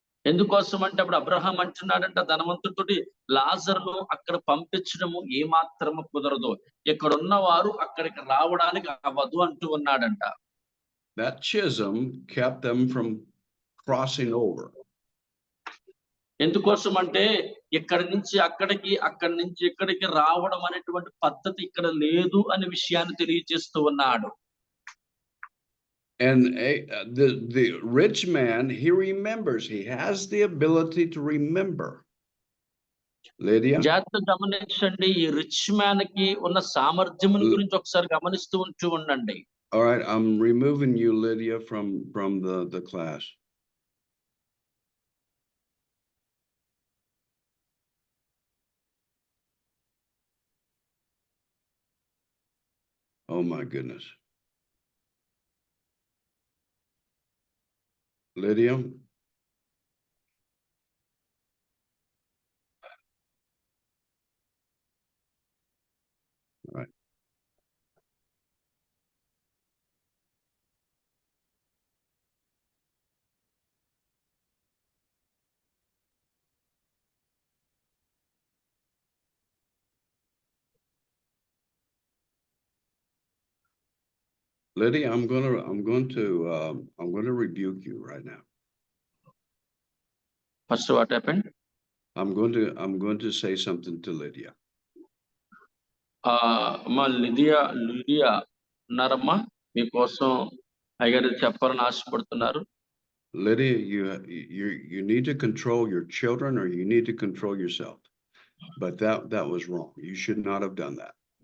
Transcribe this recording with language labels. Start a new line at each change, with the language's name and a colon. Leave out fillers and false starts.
Telugu: ఎందుకోసం అంటే అప్పుడు అబ్రహాం అంటున్నాడంట ధనవంతుడితోటి, లాజరును అక్కడ పంపించడము ఏమాత్రము కుదరదు, ఇక్కడ ఉన్నవారు అక్కడికి రావడానికి అవ్వదు అంటూ ఉన్నాడంట.
English: That chasm kept them from crossing over.
Telugu: ఎందుకోసం అంటే ఇక్కడి నుంచి అక్కడికి, అక్కడి నుంచి ఇక్కడికి రావడం అనేటువంటి పద్ధతి ఇక్కడ లేదు అనే విషయాన్ని తెలియజేస్తూ ఉన్నాడు.
English: And the rich man, he remembers, he has the ability to remember. Lydia?
Telugu: జాగ్రత్త గమనించండి, ఈ రిచ్ మ్యాన్ కి ఉన్న సామర్థ్యం గురించి ఒకసారి గమనిస్తూ ఉండండి.
English: All right, I'm removing you, Lydia, from the class. Oh my goodness. Lydia? All right. Lydia, I'm going to rebuke you right now. First, what happened? I'm going to say something to Lydia.
Telugu: అమ్మా Lydia ఉన్నారమ్మా, మీకోసం అయ్యగారు చెప్పాలని ఆశపడుతున్నారు.
English: Lydia, you need to control your children, or you need to control yourself. But that was wrong. You should not have done that.